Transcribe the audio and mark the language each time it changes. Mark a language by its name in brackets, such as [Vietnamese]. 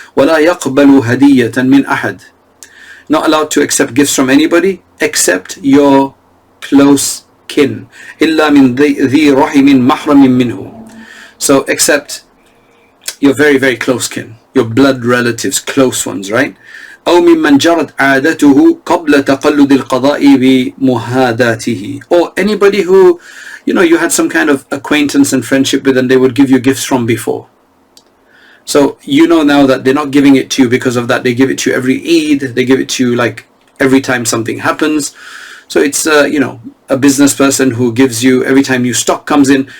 [Arabic] وَلَا يَقْبَلُ هَدِيَّةً مِنْ أَحَدٍ. [English] Not allowed to accept gifts from anybody except your close kin. [Arabic] إِلَّا مِنْ ذِي رَحِمٍ مَحْرَمٍ مِّنْهُ. [English] So except your very, very close kin, your blood relatives, close ones, right? [Arabic] أو ممن جرت عادته قبل تقلد القضاء بمهاداته. [English] Or anybody who, you had some kind of acquaintance and friendship with, and they would give you gifts from before. So now that they're not giving it to you because of that. They give it to you every Eid. They give it to you like every time something happens. So it's a business person who gives you every time new stock comes in.